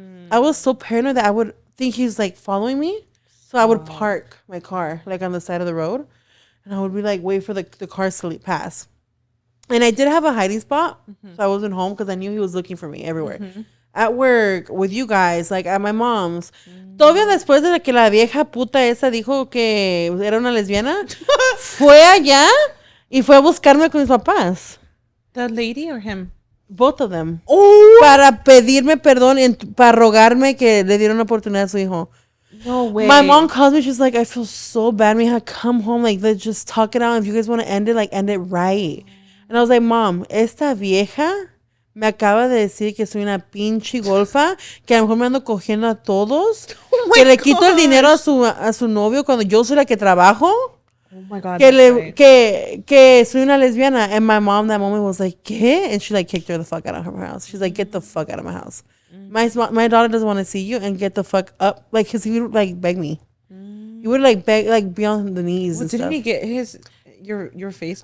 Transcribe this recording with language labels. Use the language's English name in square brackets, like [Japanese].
[English] I was so paranoid that I would think he's like following me, so I would park my car like on the side of the road, and I would be like wait for the cars to pass. And I did have a hiding spot, so I wasn't home because I knew he was looking for me everywhere. At work, with you guys, like at my mom's. [Spanish] Todavía después de que la vieja puta esa dijo que era una lesbiana, fue allá y fue a buscarme con mis papás. [English] The lady or him? Both of them. Oh. [Spanish] Para pedirme perdón y para rogarme que le diera una oportunidad a su hijo. [English] No way. My mom calls me, she's like, I feel so bad. Mija, come home. Like, let's just talk it out. If you guys want to end it, like, end it right. And I was like, Mom, [Spanish] esta vieja me acaba de decir que soy una pinche golfa, que a lo mejor me ando cogiendo a todos, que le quito el dinero a su novio cuando yo soy la que trabajo. [English] Oh my God. [Spanish] Que soy una lesbiana. [English] And my mom that moment was like, ¿qué? And she like kicked her the fuck out of her house. She's like, get the fuck out of my house. My daughter doesn't want to see you, and get the fuck up. Like, cause he would like beg me. He would like beg, like be on the knees. Well, and didn't stuff. he get his? your face?